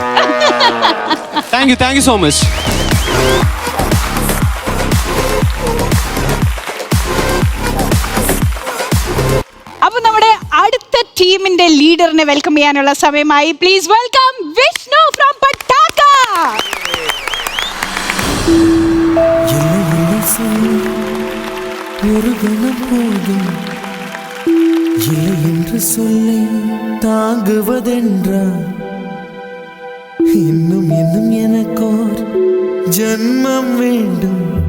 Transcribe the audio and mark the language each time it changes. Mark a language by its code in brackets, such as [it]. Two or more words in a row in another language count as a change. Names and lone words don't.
[en] Thank you so much. [ml] അപ്പൊ നമ്മുടെ അടുത്ത ടീമിന്റെ ലീഡറിനെ വെൽക്കം ചെയ്യാനുള്ള സമയമായി. [en] Please welcome Vishnu from Pattakka. [ta] ஒரு கணம் போதும் இல்லை என்று சொல்லி தாங்குவதென்றா, இன்னும் இன்னும் எனக்கோர் ஜன்மம் வேண்டும்.